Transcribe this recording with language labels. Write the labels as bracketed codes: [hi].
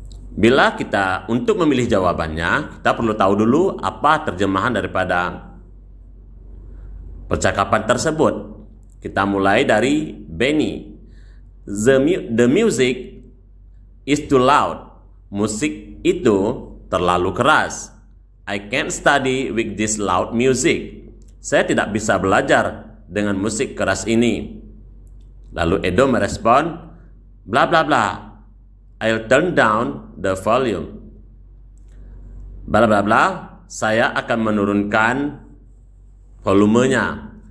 [id] Bila kita untuk memilih jawabannya, kita perlu tahu dulu apa terjemahan daripada percakapan tersebut. Kita mulai dari Benny. [en] The music is too loud. [id] Musik itu terlalu keras. [en] I can't study with this loud music. [id] Saya tidak bisa belajar dengan musik keras ini. Lalu Edo merespon, [en] bla bla bla, "I'll turn down the volume." [id] Bla bla bla, saya akan menurunkan volumenya.